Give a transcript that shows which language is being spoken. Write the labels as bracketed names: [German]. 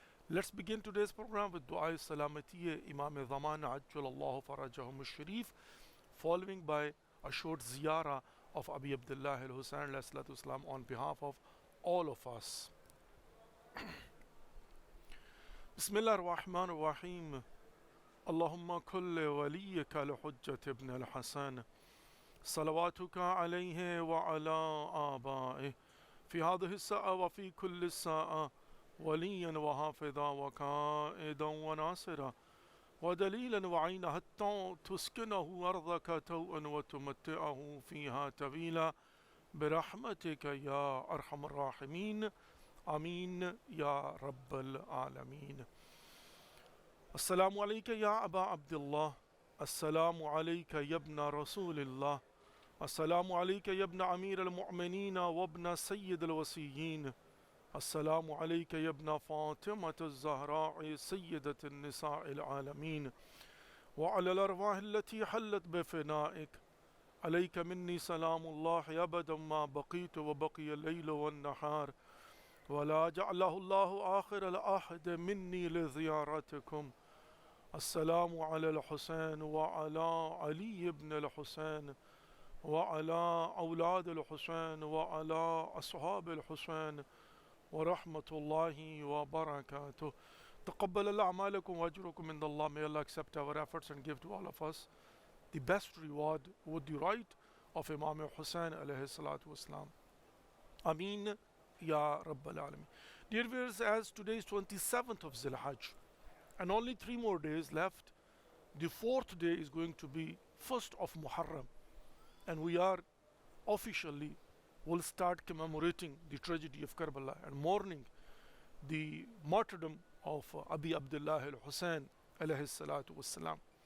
[English] Let's begin today's program with Dua Salamatiya Imam Zaman Ajjalallahu Farajahum Sharif, following by a short ziyarah of Abi Abdullah al-Hussain [Arabic] alayhi salatu wasalam [English] on behalf of all of us. [Arabic] Bismillah ar-Rahman ar-Rahim. Allahumma kulli waliyika al-Hujjat ibn al-Hasan salawatuka alayhi wa ala aba'ih fi hadhihi as-sa'a wa fi kulli as-sa'a وليا وحافظا وقائدا وناصرا ودليلا وعينا حتى تسكنه أرضك توءا وتمتعه فيها طويلا برحمتك يا أرحم الراحمين آمين يا رب العالمين. السلام عليك يا أبا عبد الله. السلام عليك يا ابن رسول الله. السلام عليك يا ابن أمير المؤمنين وابن سيد الوصيين. السلام عليك يا ابن فاطمة الزهراء سيدة النساء العالمين وعلى الأرواح التي حلت بفنائك. عليك مني سلام الله أبدا ما بقيت وبقي الليل والنهار ولا جعله الله آخر العهد مني لزيارتكم. السلام على الحسين وعلى علي بن الحسين وعلى أولاد الحسين وعلى أصحاب الحسين ورحمة الله وبركاته. تقبل الله أعمالكم وأجركم عند الله. [English] May Allah accept our efforts and give to all of us the best reward with the right of Imam Hussain [Arabic] alayhi salatu wasalam. [English] Ameen Ya Rabbal Alameen. Dear viewers, as today is 27th of Zilhajj and only 3 more days left, the 4th day is going to be 1st of Muharram, and we are officially will start commemorating the tragedy of Karbala and mourning the martyrdom of Abi Abdullah al-Hussain [Arabic] alayhi salatu wassalam.